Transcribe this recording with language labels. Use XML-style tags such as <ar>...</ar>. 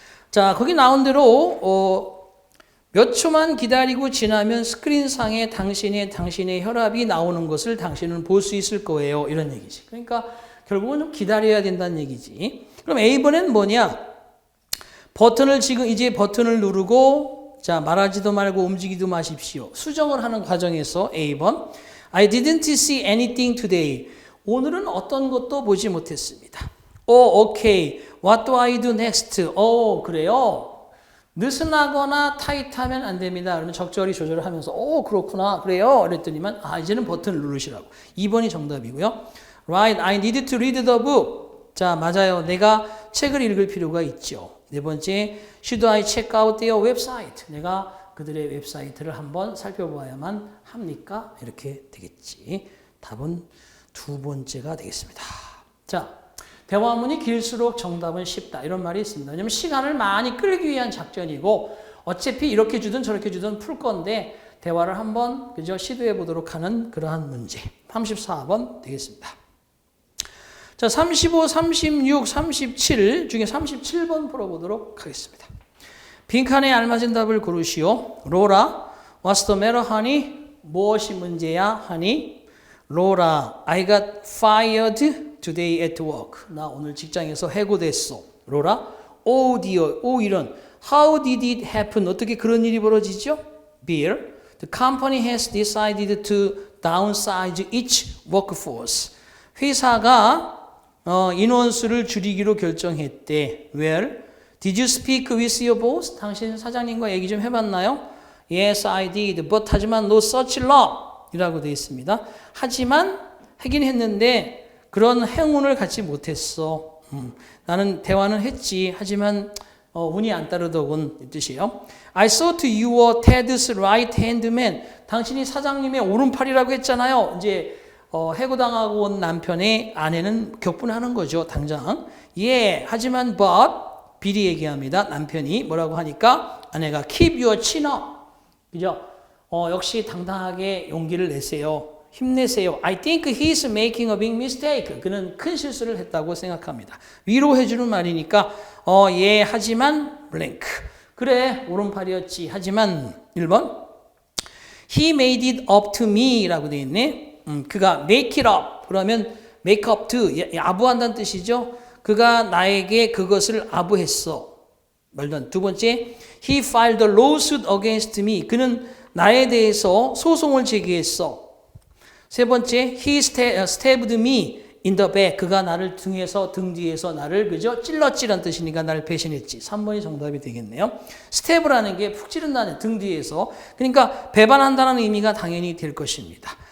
<ko>자, 거기 나온 대로 몇 초만 기다리고 지나면 스크린상에 당신의 혈압이 나오는 것을 당신은 볼 수 있을 거예요. 이런 얘기지. 그러니까 결국은 좀 기다려야 된다는 얘기지. 그럼 A번엔 뭐냐? 이제 버튼을 누르고 자, 말하지도 말고 움직이도 마십시오. 수정을 하는 과정에서 A번</ko> <en>I didn't see anything today.</en> <ko>오늘은 어떤 것도 보지 못했습니다.</ko> <en>Okay. What do I do next?</en> <ko>그래요. 느슨하거나 타이트하면 안 됩니다. 그러면 적절히 조절을 하면서 그렇구나. 그래요. 그랬더니만 이제는 버튼을 누르시라고. 2번이 정답이고요.</ko> <en>Right. I need to read the book.</en> <ko>자, 맞아요. 내가 책을 읽을 필요가 있죠. 네 번째,</ko> <en>should I check out their website?</en> <ko>내가 그들의 웹사이트를 한번 살펴봐야만 합니까? 이렇게 되겠지. 답은 두 번째가 되겠습니다. 자, 대화문이 길수록 정답은 쉽다. 이런 말이 있습니다. 왜냐하면 시간을 많이 끌기 위한 작전이고 어차피 이렇게 주든 저렇게 주든 풀 건데 대화를 한번 그저 시도해 보도록 하는 그러한 문제. 34번 되겠습니다. 자, 35, 36, 37 중에 37번 풀어보도록 하겠습니다. 빈칸에 알맞은 답을 고르시오.</ko> <en>로라, what's the matter, honey?</en> <ko>무엇이 문제야, honey?</ko> <en>로라, I got fired today at work.</en> <ko>나 오늘 직장에서 해고됐어. 로라,</ko> <en>oh dear,</en> <ko>이런.</ko> <en>How did it happen?</en> <ko>어떻게 그런 일이 벌어지죠?</ko> <en>Bill, the company has decided to downsize its workforce.</en> <ko>회사가 인원수를 줄이기로 결정했대.</ko> <en>Well, did you speak with your boss?</en> <ko>당신 사장님과 얘기 좀 해봤나요?</ko> <en>Yes, I did.</en> <ko>But 하지만</ko> <en>no such law</en> <ko>이라고 되어 있습니다. 하지만 하긴 했는데 그런 행운을 갖지 못했어. 나는 대화는 했지. 하지만 운이 안 따르더군. 이 뜻이에요.</ko> <en>I thought you were Ted's right hand man.</en> <ko>당신이 사장님의 오른팔이라고 했잖아요. 이제 해고당하고 온 남편의 아내는 격분하는 거죠. 당장. 하지만 but 빌이 얘기합니다. 남편이 뭐라고 하니까 아내가</ko> <en>keep your chin up.</en> <ko>그죠? 역시 당당하게 용기를 내세요. 힘내세요.</ko> <en>I think he's making a big mistake.</en> <ko>그는 큰 실수를 했다고 생각합니다. 위로해주는 말이니까 하지만 blank. 그래 오른팔이었지. 하지만 1번</ko> <en>He made it up to me</en> <ko>라고 되어 있네. 그가 make it up 그러면 make up to 아부한다는 뜻이죠. 그가 나에게 그것을 아부했어. 말던 두 번째</ko> <en>He filed a lawsuit against me.</en> <ko>그는 나에 대해서 소송을 제기했어. 세 번째</ko> <en>He stabbed me in the back.</en> <ko>그가 나를 등 뒤에서 나를 그죠? 찔렀지란 뜻이니까 나를 배신했지. 3번이 정답이 되겠네요. stab라는 게 푹 찌른다는 등 뒤에서. 그러니까 배반한다는 의미가 당연히 될 것입니다.</ko>